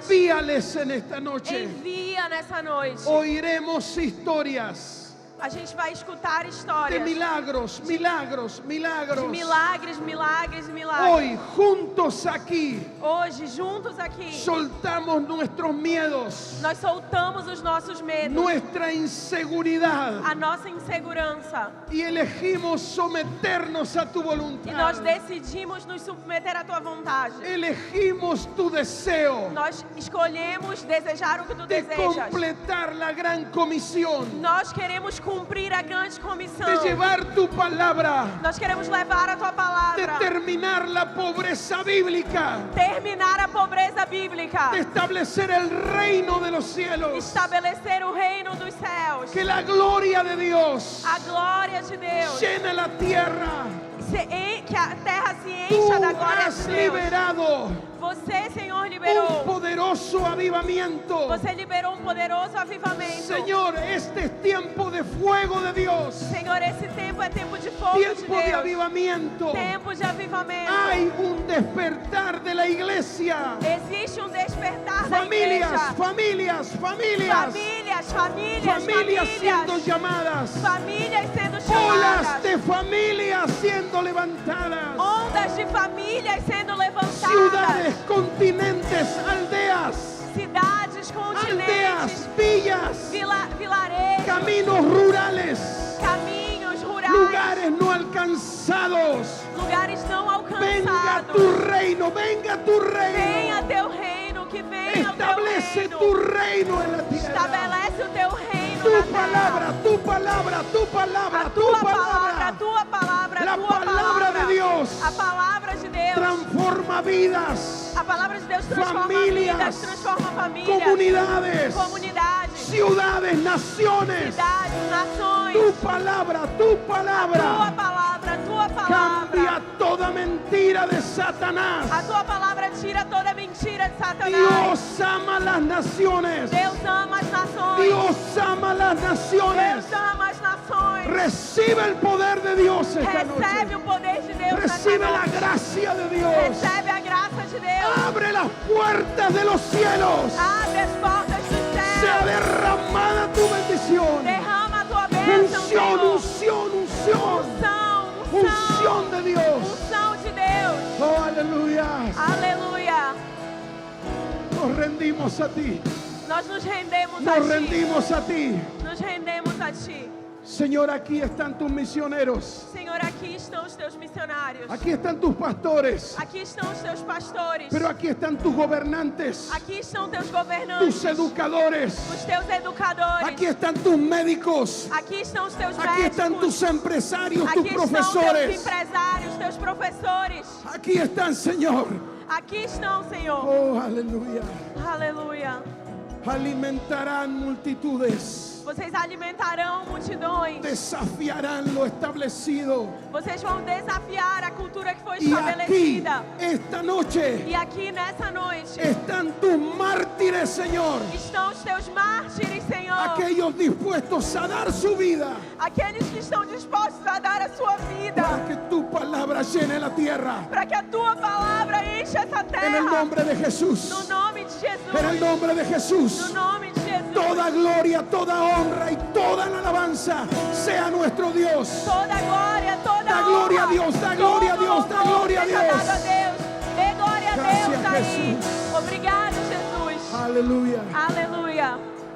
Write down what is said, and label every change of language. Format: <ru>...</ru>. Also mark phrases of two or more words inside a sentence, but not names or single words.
<es>Envíales en esta noche.</es> <pt>Envia nessa noite.</pt> <es>Oiremos historias</es> <pt>A gente vai escutar de histórias</pt> <es>milagros, milagros, de milagros.</es> <pt>milagres, milagres, milagres.</pt> <es>Hoy, juntos aquí,</es> <pt>Hoje, juntos aqui,</pt> <es>soltamos nuestros miedos,</es> <pt>nós soltamos os nossos medos,</pt> <es>nuestra inseguridad</es> <pt>a nossa insegurança.</pt> <es>y elegimos someternos a tu</es> <pt>E nós</pt> <es>voluntad.</es> <pt>decidimos nos submeter à tua vontade.</pt> <es>Elegimos tu deseo</es> <pt>Nós escolhemos desejar o que tu</pt> <es>de</es> <pt>desejas.</pt> <es>completar la gran comisión.</es> <pt>Nós queremos cumprir a grande comissão.</pt> <es>de llevar tu palabra,</es> <pt>Nós queremos levar a tua de palavra,</pt> <es>terminar la pobreza bíblica,</es> <pt>terminar a pobreza bíblica,</pt> <es>de establecer el reino de los cielos.</es> <pt>estabelecer o reino dos céus.</pt> <es>Que la gloria de Dios</es> <pt>A glória de Deus,</pt> <es>llene la tierra.</es> <pt>que a terra se</pt> <es>Tú</es> <pt>encha da glória</pt> <es>has</es> <pt>de Deus.</pt> <es>liberado</es> <pt>Você, Senhor,</pt> <es>un</es> <pt>liberou.</pt> <es>poderoso avivamiento.</es> <pt>Você liberou poderoso avivamento.</pt> <es>Señor, este es tiempo de fuego de Dios,</es> <pt>Senhor, esse tempo é tempo de fogo de</pt> <es>tiempo de</es> <pt>Deus.</pt> <es>avivamiento.</es> <pt>Tempo de avivamento.</pt> <es>Hay un despertar de la iglesia.</es> <pt>Existe despertar da</pt> <es>Familias,</es> <pt>igreja.</pt> <es>familias, familias,</es> <pt>Famílias</pt> <es>siendo llamadas.</es> <pt>Famílias sendo</pt> <es>Olas</es> <pt>chamadas.</pt> <es>de familias siendo levantadas.</es> <pt>Ondas de famílias sendo levantadas.</pt> <es>Ciudades, continentes, aldeas,</es> <pt>Cidades, continentes,</pt> <es>villas,</es> <pt>vilarejos,</pt> <es>caminos rurales,</es> <pt>caminhos rurais,</pt> <es>lugares no alcanzados.</es> <pt>lugares não</pt> <es>Venga</es> <pt>alcançados.</pt> <es>tu reino, venga tu</es> <pt>Venha</pt> <es>reino.</es> <pt>teu reino, que venha o teu</pt> <es>Establece</es> <pt>reino.</pt> <es>tu reino en la tierra.</es> <pt>Estabelece o teu reino</pt> <es>Tu</es> <pt>na terra.</pt> <es>palabra, tu palabra, tu palabra,</es> <pt>A</pt> <es>tu</es> <pt>tua palavra,</pt> <es>palabra.</es> <pt>a tua palavra,</pt> <es>La</es> <pt>a tua</pt> <es>palabra</es> <pt>palavra.</pt> <es>de Dios</es> <pt>A palavra de Deus.</pt> <es>transforma vidas,</es> <pt>A palavra de Deus transforma Famílias, vidas, transforma famílias,</pt> <es>comunidades,</es> <pt>comunidades,</pt> <es>ciudades, naciones.</es> <pt>cidades, nações.</pt> <es>Tu palabra, tu</es> <pt>Tua</pt> <es>palabra</es> <pt>palavra, tua</pt> <es>cambia</es> <pt>palavra.</pt> <es>toda mentira de Satanás.</es> <pt>A tua palavra tira toda mentira de Satanás.</pt> <es>Dios ama las naciones.</es> <pt>Deus ama as nações.</pt> <es>Dios ama las naciones.</es> <pt>Deus ama as nações.</pt> <es>Recibe el poder de Dios esta</es> <pt>Recebe</pt> <es>noche.</es> <pt>o poder de Deus</pt> <es>Recibe</es> <pt>nessa</pt> <es>la</es> <pt>noite.</pt> <es>gracia de Dios.</es> <pt>Recebe a graça de Deus.</pt> <es>Abre las puertas de los cielos.</es> <pt>Abre as portas dos</pt> <es>Sea</es> <pt>céus.</pt> <es>derramada tu bendición.</es> <pt>Derrama a tua bênção,</pt> <es>Unción,</es> <pt>Senhor.</pt> <es>unción, unción.</es> <pt>Unção,</pt> <es>Unción de Dios.</es> <pt>unção de Deus.</pt> <es>Oh, aleluya.</es> <pt>Aleluia.</pt> <es>Nos rendimos a ti.</es> <pt>Nós nos rendemos a</pt> <es>Nos</es> <pt>Ti.</pt> <es>rendimos a ti.</es> <pt>Nos rendemos a Ti.</pt> <es>Señor, aquí están tus misioneros.</es> <pt>Senhor, aqui estão os Teus missionários.</pt> <es>Aquí están tus pastores.</es> <pt>Aqui estão os Teus pastores.</pt> <es>Pero aquí están tus gobernantes,</es> <pt>Aqui estão Teus governantes.</pt> <es>tus educadores.</es> <pt>Os Teus educadores.</pt> <es>Aquí están tus médicos.</es> <pt>Aqui estão os Teus</pt> <es>Aquí están</es> <pt>médicos.</pt> <es>tus empresarios, tus</es> <pt>Aqui estão Teus</pt> <es>profesores.</es> <pt>empresários, Teus professores.</pt> <es>Aquí están, Señor.</es> <pt>Aqui estão, Senhor.</pt> <es>Oh, aleluya.</es> <pt>Aleluia.</pt> <es>Alimentarán multitudes.</es> <pt>Vocês alimentarão multidões.</pt> <es>Desafiarán lo establecido.</es> <pt>Vocês vão desafiar a cultura que foi</pt> <es>Y aquí,</es> <pt>estabelecida.</pt> <es>esta noche,</es> <pt>E aqui nessa noite</pt> <es>están tus mártires, Señor.</es> <pt>estão os Teus mártires, Senhor.</pt> <es>Aquellos dispuestos a dar su vida</es> <pt>Aqueles que estão dispostos a dar a sua vida.</pt> <es>para que tu palabra llene la tierra.</es> <pt>Para que a Tua palavra encha essa</pt> <es>En el</es> <pt>terra.</pt> <es>nombre de Jesús.</es> <pt>No nome de Jesus.</pt> <es>En el nombre de Jesús.</es> <pt>No nome de Jesus.</pt> <es>Toda gloria, toda honra y toda la alabanza sea nuestro Dios.</es> <pt>Toda glória, toda Da glória a honra, Deus, dá glória a todo Deus, dá louvor glória a seja Deus. dado a Deus. Dê glória a Graças Deus a aí. Jesus. Obrigado, Jesus.</pt> <es>Aleluya.</es> <pt>Aleluia.</pt>